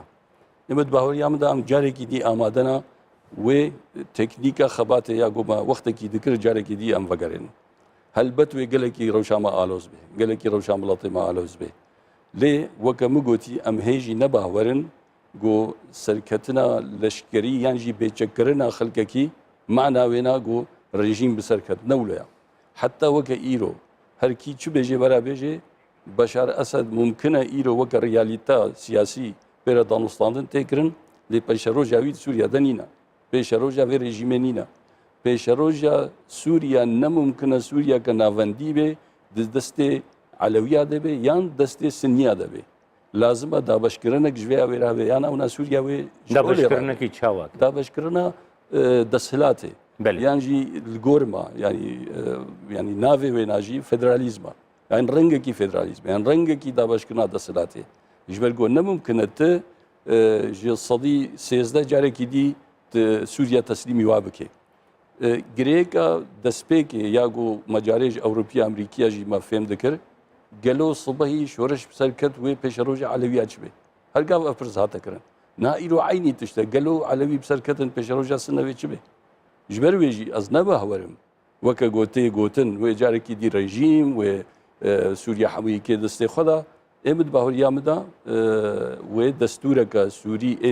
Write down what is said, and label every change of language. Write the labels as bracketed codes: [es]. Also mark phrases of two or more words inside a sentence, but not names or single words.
[ku] Em di baweriya min de em carekî dî amadena wê teknîka xebatê ya got me wextekî dikir carekî dî em vegerênin. Helbet wê gelekî rewşa me aloz bê, gelekî rewşa miletê me aloz bê. Lê weke min gotî em hê jî nebawerin got serketina leşkerî yan jî bêçekkirina xelkekî معنا وێنا گۆ rejîm bi serket newleya heta weke îro herkî çi bêjê were bêjê Beşar Esed mumkin e îro weke realîta siyasî pêre danûstandin tê kirin lê pêşeroja wî Sûriya de nîne pêşeroja vê rejîmê nîne pêşeroja Sûriya nemumkin e Sûriyeke navendî bê di destê Elewiya de bê yan destê Sinniya de bê lazim e dabeşkirinek ji vê wêra bê yan ewna Sûriya wê dabeşkirinekî çawa dabeşkirina دەسهلاتێ یان jî li gorma yanî navê wê na jî federalîzma yan rengekî federalîzm yan rengekî dabeşkirina deshilatê ji ber got nemumkin e ti ji sedî sêzdeh carekî dî Sûriya teslîmî wa bike girêka destpêkê ya got me carê ji Ewropiya Amerîkiya jî me fêm dikir gelo sibehî şoreş bi ser ket wê pêşeroja Elewiya çi bê her gav ev pirs hate kirin Na îro aynî tişte gelo Elewî bi ser ketin pêşeroja Sinnevê çi bê ji ber wê jî ez nebawerim weke gotê gotin wê carekî dî rejîm wê Sûriya hemûyî destê xwe da êm di baweriya min da wê destûreka Sûrî ên